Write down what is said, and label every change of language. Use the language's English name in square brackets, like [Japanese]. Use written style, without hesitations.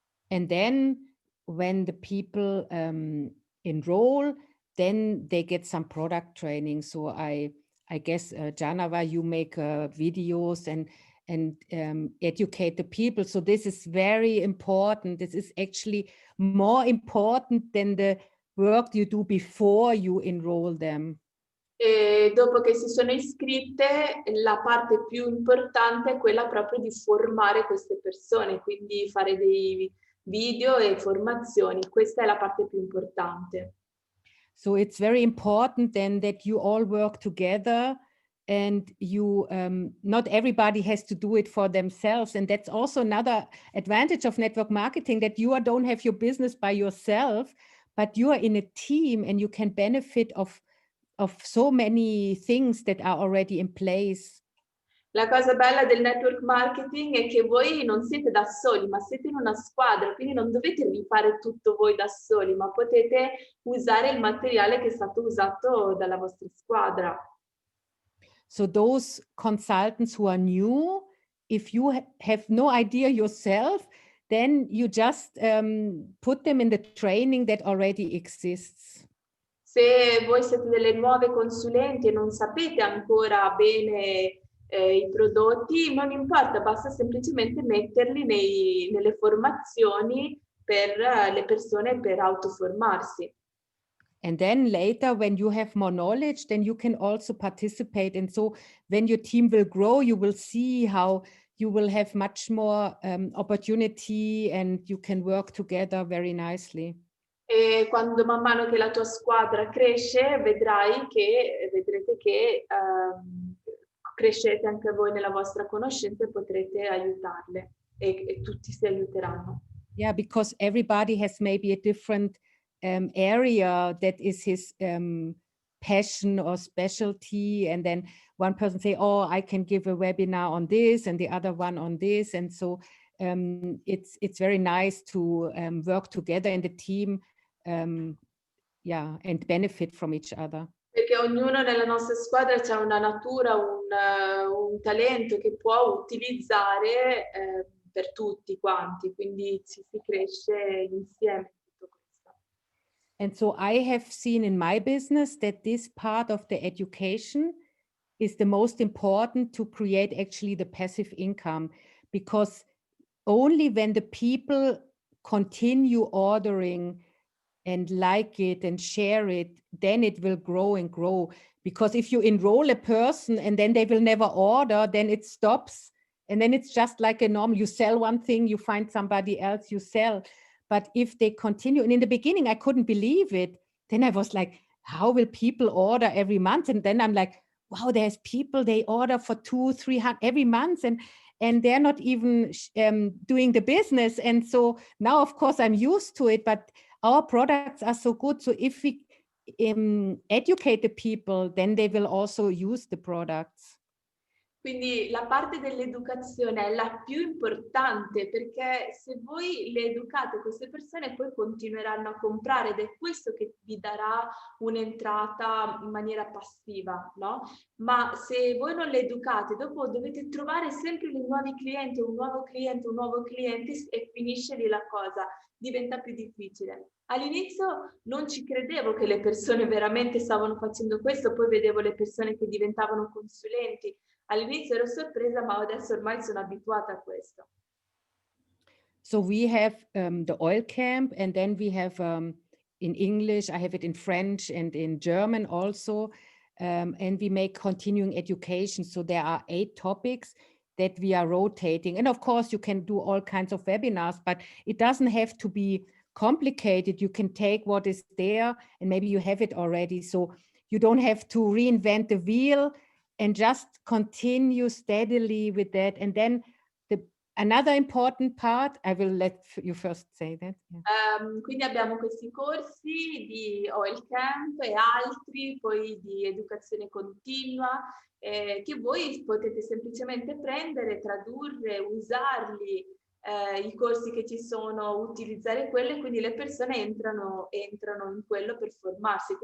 [English] And then when the people enroll, then they get some product training. So I guess, Janava, you make videos and educate the people. So this is very important. This is actually more important than the work you do before you enroll them. [Italian] E dopo che si sono iscritte, la parte più importante è quella proprio di formare queste persone, quindi fare dei video e formazioni. Questa è la parte più importante. [English] So it's very important then that you all work together, and you not everybody has to do it for themselves. And that's also another advantage of network marketing, that you don't have your business by yourself, but you are in a team and you can benefit of of so many things that are already in place. [Italian] La cosa bella del network marketing è che voi non siete da soli, ma siete in una squadra, quindi non dovete rifare tutto voi da soli, ma potete usare il materiale che è stato usato dalla vostra squadra. [English] So those consultants who are new, if you have no idea yourself, then you just put them in the training that already exists. [Italian] Se voi siete delle nuove consulenti e non sapete ancora bene i prodotti, non importa, basta semplicemente metterli nelle formazioni per le persone per autoformarsi. [English] And then later, when you have more knowledge, then you can also participate. And so when your team will grow, you will see how you will have much more opportunity and you can work together very nicely. [Italian] E quando man mano che la tua squadra cresce, vedrete che crescete anche voi nella vostra conoscenza e potrete aiutarle e tutti si aiuteranno. [English] Yeah, because everybody has maybe a different area that is his passion or specialty. And then one person say, oh, I can give a webinar on this and the other one on this. And so it's very nice to work together in the team, yeah, and benefit from each other. [Italian] Perché ognuno nella nostra squadra c'ha una natura, un talento che può utilizzare per tutti quanti, quindi si cresce insieme tutto questo. [English] And so I have seen in my business that this part of the education is the most important to create actually the passive income, because only when the people continue ordering and like it and share it, then it will grow and grow. Because if you enroll a person and then they will never order, then it stops. And then it's just like a normal, you sell one thing, you find somebody else, you sell. But if they continue, and in the beginning, I couldn't believe it. Then I was like, how will people order every month? And then I'm like, wow, there's people, they order for 200-300 every month. And they're not even doing the business. And so now, of course, I'm used to it, but our products are so good. So if we educate the people, then they will also use the products. [Italian] Quindi la parte dell'educazione è la più importante, perché se voi le educate queste persone poi continueranno a comprare ed è questo che vi darà un'entrata in maniera passiva, no? Ma se voi non le educate, dopo dovete trovare sempre dei nuovi clienti, un nuovo cliente e finisce lì la cosa, diventa più difficile. All'inizio non ci credevo che le persone veramente stavano facendo questo, poi vedevo le persone che diventavano consulenti. All'inizio ero sorpresa, ma adesso ormai sono abituata a questo. [English] So we have the oil camp, and then we have in English, I have it in French and in German also, and we make continuing education. So there are 8 topics that we are rotating. And of course, you can do all kinds of webinars, but it doesn't have to be complicated. You can take what is there, and maybe you have it already. So you don't have to reinvent the wheel, and just continue steadily with that. And then another important part, I will let you first say that. Yeah. [Italian] Quindi abbiamo questi corsi di Oil Camp e altri, poi di educazione continua, che voi potete semplicemente prendere, tradurre, usarli, i corsi che ci sono, utilizzare quello, e quindi le persone entrano in quello per formarsi.